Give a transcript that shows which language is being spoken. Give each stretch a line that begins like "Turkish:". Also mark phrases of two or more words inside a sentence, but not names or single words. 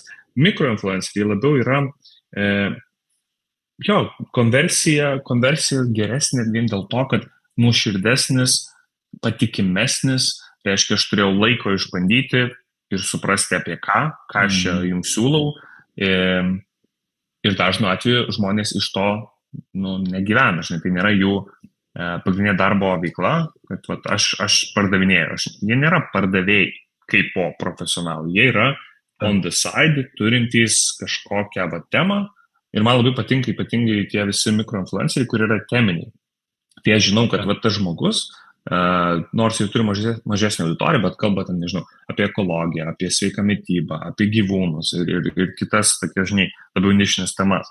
Lithuanian: Mikroinfluenceriai labiau yra, konversija geresnė vien dėl to, kad nuoširdesnis, patikimesnis, reiškia, aš turėjau laiko išbandyti ir suprasti apie ką aš čia jums siūlau. Ir dažnu atveju žmonės iš to negyvena, žinai, tai nėra jų pagrindinė darbo veikla, kad aš pardavinėjau. Jie nėra pardavėjai kaip po profesionalai, jie yra
English: on the side,
Lithuanian: turintys kažkokią temą. Ir man labai patinka ypatingai tie visi mikroinfluenceriai, kurie yra teminiai. Tai aš žinau, kad tas žmogus, nors jis turi mažesnį auditoriją, bet kalba ten, nežinau, apie ekologiją, apie sveiką mitybą, apie gyvūnus ir kitas, tokie, žinai, labiau nišinės temas.